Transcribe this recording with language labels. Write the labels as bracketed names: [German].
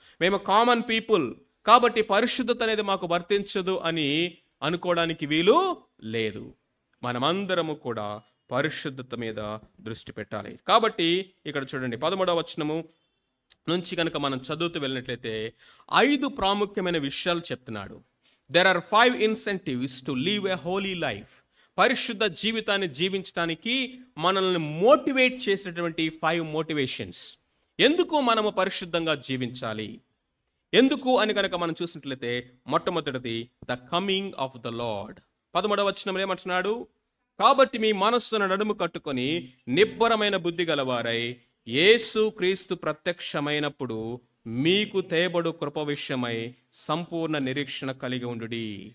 [Telugu] మేము common people కాబట్టి పరిశుద్ధత అనేది మాకు వర్తించదు అని అనుకోవడానికి వీలు లేదు. మనమందరము కూడా పరిశుద్ధత మీద దృష్టి పెట్టాలి. కాబట్టి ఇక్కడ చూడండి 13వ వచనము నుంచి కనుక మనం చదువుతూ వెళ్ళినట్లయితే 5 ప్రాముఖ్యమైన విషయాలు చెప్తున్నాడు. [English] There are 5 incentives to live a holy life. [Telugu] పరిశుద్ధ జీవితాన్ని జీవించడానికి మనల్ని మోటివేట్ చేసేటువంటి 5 మోటివేషన్స్. ఎందుకు మనము పరిశుద్ధంగా జీవించాలి, ఎందుకు అని కనుక మనం చూసినట్లయితే మొట్టమొదటిది [English] The coming of the lord. [Telugu] 13వ వచనంలో ఏమంటున్నాడు? కాబట్టి మీ మనస్సును నడుము కట్టుకొని నిబ్బరమైన బుద్ధి గలవారై యేసు క్రీస్తు ప్రత్యక్షమైనప్పుడు మీకు తేబడు కృప విషయమై సంపూర్ణ నిరీక్షణ కలిగి ఉండుడి.